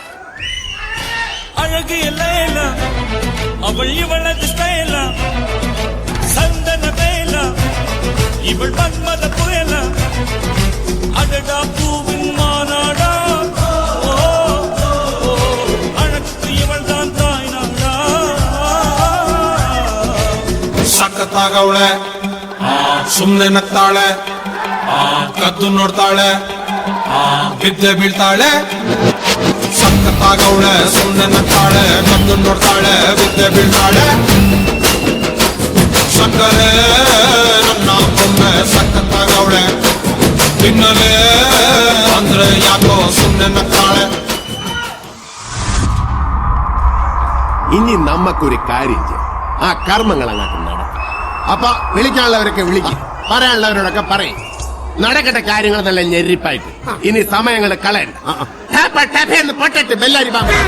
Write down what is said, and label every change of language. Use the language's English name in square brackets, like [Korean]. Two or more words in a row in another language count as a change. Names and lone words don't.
[Tamil] அழகிய லைல அவள் இவளது ஸ்டைல சந்தன வேல இவள் மன்மத புயல அடடா பூவின் மானாடா അഴகு இவள் தான் தாய்நாடா. [Kannada] ಸಖತ್ತಾಗವಳೆ, ಸುಮ್ನೆ ನಗ್ತಾಳೆ, ಕದ್ದು ನೋಡ್ತಾಳೆ, ಬಿದ್ದೆ ಬೀಳ್ತಾಳೆ. ಸಖತ್ತಾಗವಳೆ, ಸುಮ್ನೆ ನಗ್ತಾಳೆ, ಕದ್ದು ನೋಡ್ತಾಳೆ, ಬಿದ್ದೆ ಬೀಳ್ತಾಳೆ. ಸಕ್ಕರೆ ನನ್ನ ಬೊಮ್ಮೆ ಸಖತ್ತಾಗವಳೆ, ತಿನ್ನಲೇ ಅಂದ್ರೆ ಯಾಕೋ ಸುಮ್ನೆ നഗ്താളെ. [Malayalam] ഇനി നമുക്കൊരു കാര്യം ചെയ്യാം, ആ കർമ്മങ്ങൾ അങ്ങോട്ട് നടക്കും. അപ്പൊ വിളിക്കാനുള്ളവരൊക്കെ വിളിക്കും, പറയാനുള്ളവരോടൊക്കെ പറയും. നടക്കട്ടെ കാര്യങ്ങൾ നല്ല ഞെരിപ്പായിട്ട്. ഇനി സമയങ്ങൾ കളയണ്ട. പൊട്ടിട്ട് ബെല്ലാരി ബാബ.